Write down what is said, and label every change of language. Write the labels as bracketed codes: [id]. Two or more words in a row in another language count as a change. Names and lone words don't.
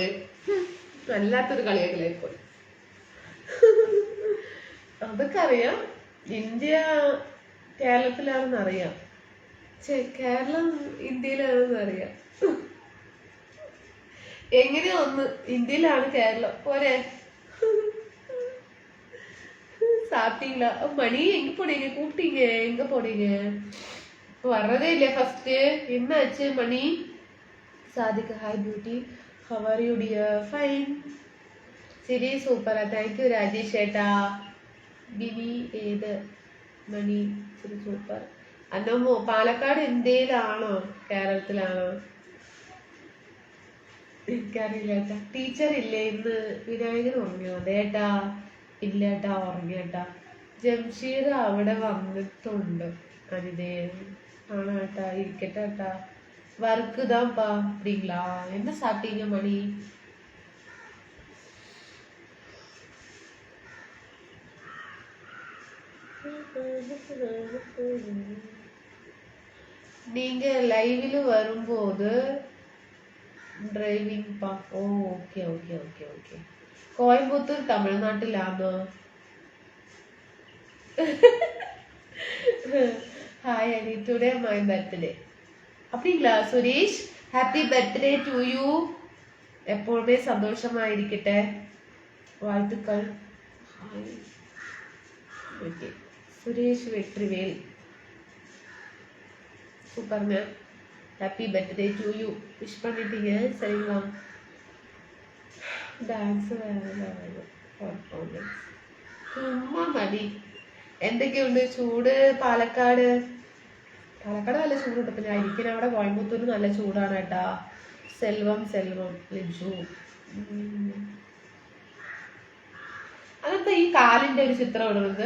[ml] വല്ലാത്തൊരു കളിയാക്കലായി പോയി. അതൊക്കെ അറിയാം, ഇന്ത്യ കേരളത്തിലാണെന്ന് അറിയാം. കേരളം ഇന്ത്യയിലാണെന്ന് അറിയാം. എങ്ങനെയാ ഒന്ന് ഇന്ത്യയിലാണ് കേരളം പോരെ? [ta] சாப்பிட்டீங்களா? மணி எங்க போனீங்க? கூப்பிட்டீங்க, எங்க போனீங்க? வர்றதே இல்லையா ஃபர்ஸ்ட்? என்ன ஆச்சு மணி? [en] சாதிகா, Hi beauty, how are you dear? Fine. [ml] ശരി, സൂപ്പറാ. [en] thank you [ml] രാജേഷ് ചേട്ടാ. ബിനി ഏത് മണി? ശരി, സൂപ്പർ. അന്നമ്മോ പാലക്കാട് ഇന്ത്യയിലാണോ കേരളത്തിലാണോ? എനിക്കറിയില്ല ഏട്ടാ. ടീച്ചർ ഇല്ലേ ഇന്ന്? വിനായകൻ ഉറങ്ങിയോ? അതേട്ടാ ഇല്ലേട്ടാ, ഉറങ്ങിയേട്ടാ. ജംഷീർ അവിടെ വന്നിട്ടുണ്ട്. അനിതേ ആണോ ഏട്ടാ? ഇരിക്കട്ടെ ഏട്ടാ. [ta] വർക്ക് தான்ப்பா. அப்படிங்களா? என்ன சாப்பிட்டீங்க மணி? நீங்க லைவ்ல வரும்போது டிரைவிங் பா. ஓ ஓகே ஓகே ஓகே ஓகே. கோயம்புத்தூர் தமிழ்நாட்டிലാണോ? [en] Hi Ani, today my birthday. அப்படிங்களா സുരേഷ്? Happy birthday to you. [ml] എപ്പോഴുമേ സന്തോഷമായിരിക്കട്ടെ. வாழ்த்துக்கள். ഓക്കെ. സുരേഷ് വെട്രിവേൽ சூப்பருங்க. [en] Happy birthday to you. [ta] விஷ் பண்ணிட்டீங்க சரிங்களா? [ml] ഡാൻസ് ചുമ്മാ മതി. എന്തൊക്കെയുണ്ട് ചൂട്? പാലക്കാട് നല്ല ചൂടുണ്ട്. ഇപ്പൊ ഞാൻ ഇരിക്കുന്ന അവിടെ കോയമ്പത്തൂര് നല്ല ചൂടാണ് കേട്ടാ. സെൽവം ലിജു. അതെന്താ ഈ കാലിന്റെ ഒരു ചിത്രം ഇടുന്നത്?